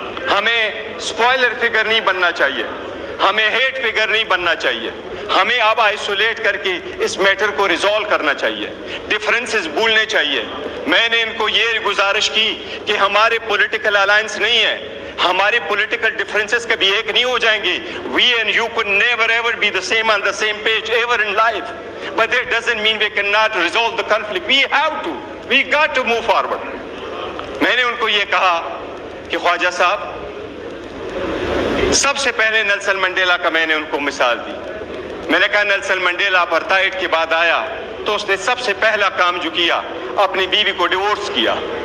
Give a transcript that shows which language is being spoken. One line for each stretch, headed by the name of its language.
Urdu: ہمیں سپوائلر فگر نہیں بننا چاہیے، ہمیں ہیٹ فگر نہیں بننا چاہیے. ہمیں اب آئسولیٹ کر کے اس میٹر کو ریزالو کرنا چاہیے، ڈیفرنسز بھولنے چاہیے. میں نے ان کو یہ گزارش کی کہ ہمارے پولیٹیکل الائنس نہیں ہے، ہمارے پولیٹیکل ڈیفرنسز کبھی ایک نہیں ہو جائیں گے.
English: We and you could never ever be the same on the same page ever in life. But that doesn't mean we cannot resolve the conflict. We have to. We got to move forward.
Urdu: میں نے ان کو یہ کہا کہ خواجہ صاحب، سب سے پہلے Nelson Mandela کا میں نے ان کو مثال دی. میں نے کہا نیلسن منڈیلا اپارتھائڈ کے بعد آیا تو اس نے سب سے پہلا کام جو کیا، اپنی بیوی کو ڈیورس کیا.